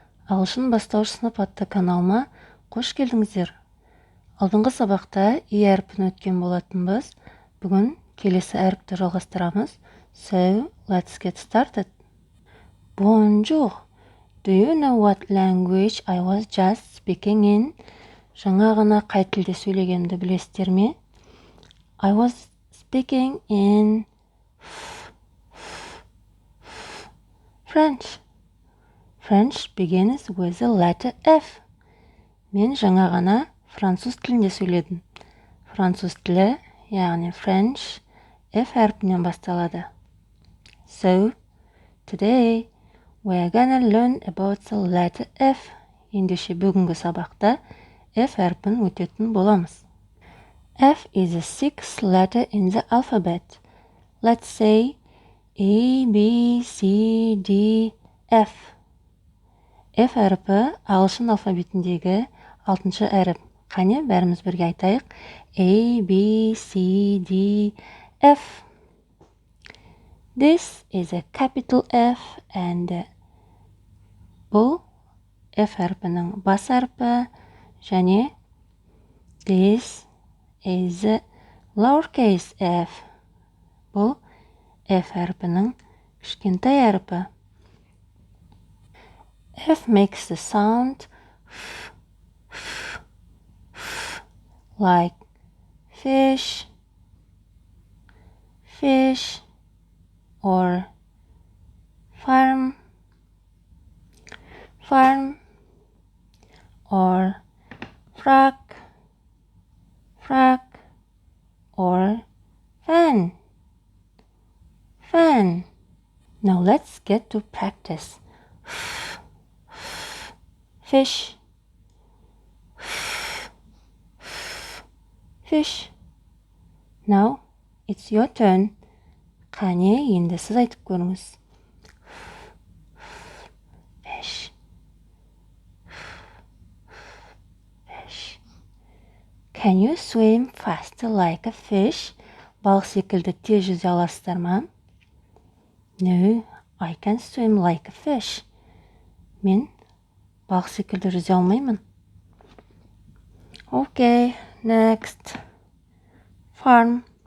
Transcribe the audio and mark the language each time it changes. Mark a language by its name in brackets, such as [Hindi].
[Kazakh] Ағылшын бастауыш сынып атты каналыма қош келдіңіздер. Алдыңғы сабақта и әрпін өткен болатынбыз. Бүгін келесі әріпті жалғастырамыз. [English] So, let's get started. Bonjour. Do you know what language I was just speaking in? [Kazakh] Жаңа ғана қай тілде сөйлегенімді білесіздер ме? [English] I was speaking in French. French begins with the letter F. [Kazakh] Мен жаңа ғана француз тілінде сөйледім. Француз тілі, яғни French, F әрпінен басталады. [English] So, today we are gonna learn about the letter F. [Kazakh] Ендеше бүгінгі сабақта F әрпін өтетін боламыз. [English] F is the sixth letter in the alphabet. Let's say A, B, C, D, F. [Kazakh] F әріпі ағылшын алфавитіндегі 6-шы әріп. Қане, бәріміз бірге айтайық. [English] A, B, C, D, F. This is a capital F and [Kazakh] бұл F әріпінің бас әріпі және [English] this is a lowercase f. [Kazakh] Бұл F әріпінің кішкентай әріпі. [English] F makes the sound like fish, fish, or farm, farm, or frog, frog, or fan, fan. Now let's get to practice. Fish, fish. Now it's your turn. [Kazakh] Қане, енді сіз айтып көріңіз. [English] Fish, fish. Can you swim faster like a fish? [Kazakh] Балық секілді тез жүзе аласыздар ма? [English] No, I can swim like a fish. [Kazakh] Мен балық секілді жүзе алмаймын. [English] Okay, next. Farm.